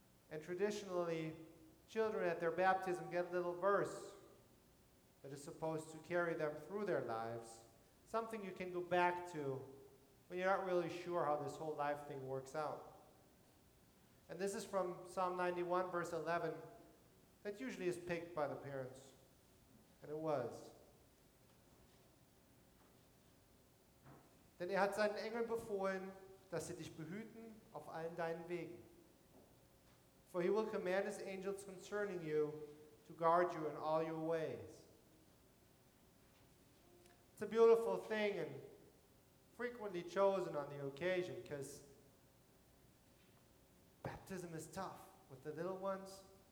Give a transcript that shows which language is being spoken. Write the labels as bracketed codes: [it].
[en] And traditionally, children at their baptism get a little verse that is supposed to carry them through their lives, something you can go back to when you're not really sure how this whole life thing works out. And this is from Psalm 91, verse 11, that usually is picked by the parents, and it was. [de] Denn hat seinen Engeln befohlen, dass sie dich behüten auf allen deinen Wegen. [en] For he will command his angels concerning you to guard you in all your ways. It's a beautiful thing and frequently chosen on the occasion, because baptism is tough with the little ones.